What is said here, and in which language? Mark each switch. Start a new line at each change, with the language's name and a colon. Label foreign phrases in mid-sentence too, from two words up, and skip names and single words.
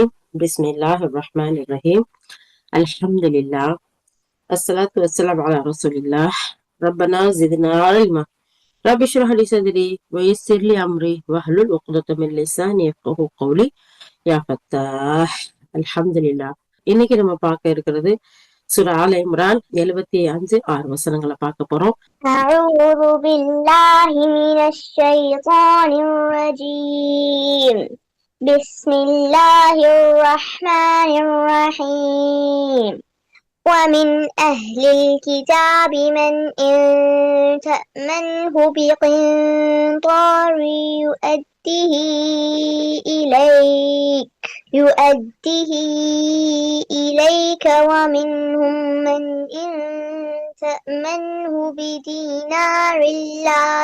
Arabic: بسم الله الرحمن الرحيم. الحمد لله. الصلاة والسلام على رسول الله. ربنا زدنا علما. رب اشرح لي صدري ويسر لي أمري واحلل عقدة من لساني يفقهوا قولي. يا فتاح. الحمد لله.
Tamil: இன்னைக்கு நம்ம பார்க்க இருக்கிறது சூரா ஆல இம்ரான் 75-6 வசனங்களை பார்க்க போறோம்.
Arabic: أعوذ بالله من الشيطان الرجيم. بسم الله الرحمن الرحيم. ومن أهل الكتاب من إن تأمنه بقنطار يؤديه إليك ومنهم من إن تأمنه بدينار لا